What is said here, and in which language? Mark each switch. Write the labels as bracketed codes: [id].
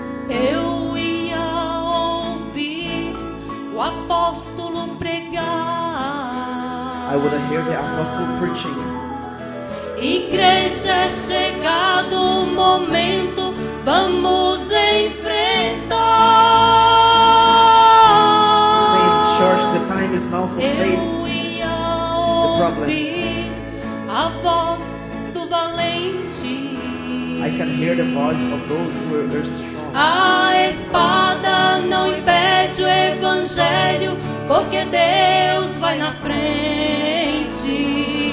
[pt] Eu ia ouvir o apóstolo pregar. [en] I would hear the apostle preaching. [pt] Igreja, é chegado o momento, vamos enfrentar. [en] Saying, church, the time is now for face. [pt] Eu ia [en] problem. [pt] ouvir a voz do valente. [en] I can hear the voice of those who are strong. [pt] A espada não impede o evangelho, porque Deus vai na frente.